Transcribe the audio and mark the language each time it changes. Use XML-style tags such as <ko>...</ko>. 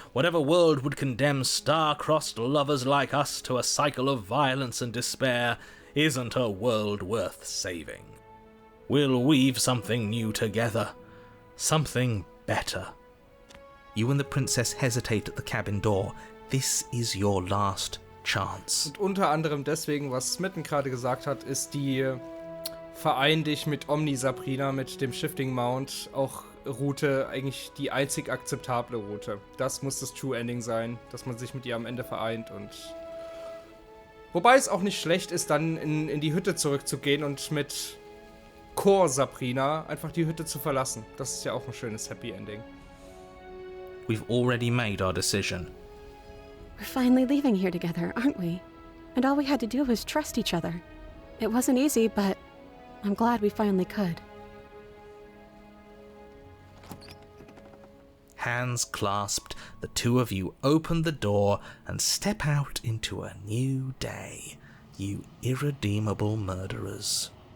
<en>Whatever world would condemn star-crossed lovers like us to a cycle of violence and despair isn't a world worth saving. We'll weave something new together. Something better. You and the princess hesitate at the cabin door. This is your last chance.</en> <de>Und unter anderem deswegen, was Smitten gerade gesagt hat, ist die Verein dich mit Omni Sabrina, mit dem Shifting Mount, auch Route, eigentlich die einzig akzeptable Route. Das muss das True Ending sein, dass man sich mit ihr am Ende vereint und... Wobei es auch nicht schlecht ist, dann in die Hütte zurückzugehen und mit Core Sabrina einfach die Hütte zu verlassen. Das ist ja auch ein schönes Happy Ending.</de> <en>We've already made our decision. We're finally leaving here together, aren't we? And all we had to do was trust each other. It wasn't easy, but I'm glad we finally could. Hands clasped, the two of you open the door and step out into a new day, you irredeemable murderers.</en>